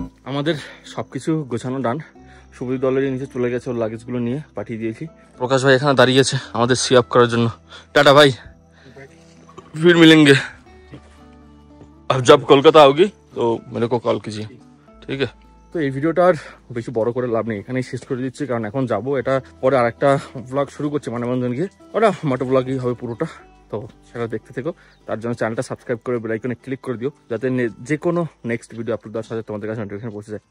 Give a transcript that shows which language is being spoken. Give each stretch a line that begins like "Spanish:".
Bangla: আমাদের সবকিছু গোছানো ডান। সুবিধ দলের নিচে চলে গেছে, ওর লাগেজগুলো নিয়ে পাঠিয়ে দিয়েছি। প্রকাশ ভাই এখানে দাঁড়িয়েছে আমাদের সি আপ করার জন্য। টাটা ভাই,
Hindi: फिर मिलेंगे। अब जब कोलकाता आओगी तो मेरे को कॉल कीजिए, ठीक है।
Bangla: তো এই ভিডিওটা আর বেশি বড় করে লাভ নেই, এখানেই শেষ করে দিচ্ছি, কারণ এখন যাবো। এটা পরে আরেকটা ব্লগ শুরু করছে মানবন্ধন গিয়ে, ওটা মোটো ব্লগই হবে পুরোটা। তো সেটা দেখতে থেকো। তার জন্য চ্যানেলটা সাবস্ক্রাইব করে বেল আইকনে ক্লিক করে দিও, যাতে যে কোনো নেক্সট ভিডিও আপলোড দেওয়ার সাথে তোমাদের কাছে নোটিফিকেশন পৌঁছে যায়।